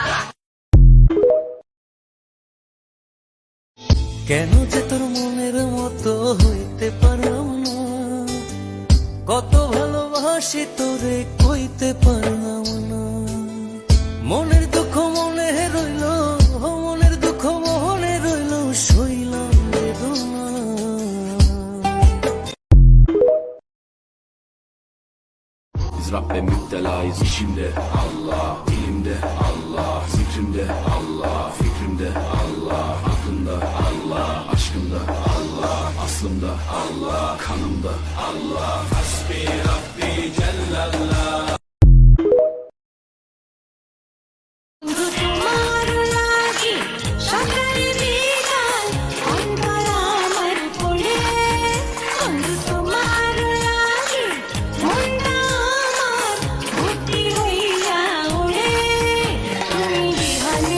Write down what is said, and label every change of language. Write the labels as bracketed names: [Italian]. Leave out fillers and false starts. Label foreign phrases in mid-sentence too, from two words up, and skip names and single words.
[Bangla] কেন যে তোর মনের মতো হইতে পারলাম না, কত ভালোবাসি তোরে কইতে পারলাম না, মনের দুঃখ মনে রইল, মনের দুঃখ মনে রইল, সইলাম বেদনা। [Turkish] Biz Rabbe müptelayız işimde Allah, dilimde Allah, zikrimde Allah, fikrimde Allah, aklımda Allah, aşkımda Allah, aslımda Allah, kanımda Allah. [Arabic] حسبي ربي جل الله. [Bangla] বন্ধু তোমার লাগে সকালে বিকাল অন্তর আমার পড়ে, বন্ধু তোমার লাগে মনটা আমার ভর্তি হইয়া ওড়ে, তুমি বিহল